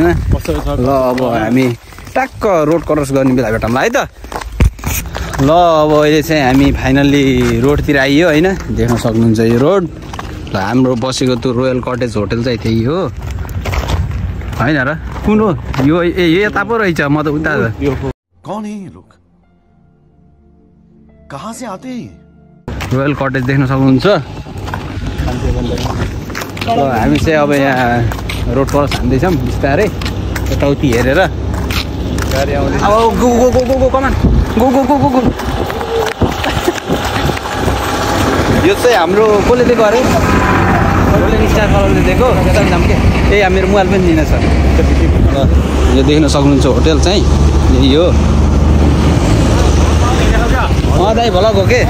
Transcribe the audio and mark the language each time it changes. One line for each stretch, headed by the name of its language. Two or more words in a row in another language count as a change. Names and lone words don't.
Nepali: ल अब हामी टक्क रोड क्रस गर्ने बेला भेटौँला है त। ल अब अहिले चाहिँ हामी फाइनल्ली रोडतिर आइयो होइन, देख्न सक्नुहुन्छ यो रोड। ल हाम्रो बसेको त्यो रोयल कटेज होटेल चाहिँ त्यही हो होइन र? कुन हो यो? ए यता पो रहेछ, म त उता।
Hindi: कौन है ये लोग? कहाँ से आते हैं?
Nepali: रोयल कटेज देख्न सक्नुहुन्छ। ल हामी चाहिँ अब यहाँ रोड क्रस हान्दैछौँ बिस्तारै यताउति हेरेर।
English: अब go go go go go come on go go go go go.
Nepali: यो चाहिँ हाम्रो कसले दिएको अरे? स्टार कलरले दिएको। यता जाम के? ए मेरो मोबाइल पनि दिन छ। यो देख्न सक्नुहुन्छ होटेल चाहिँ यही हो। दाइ भलक हो के?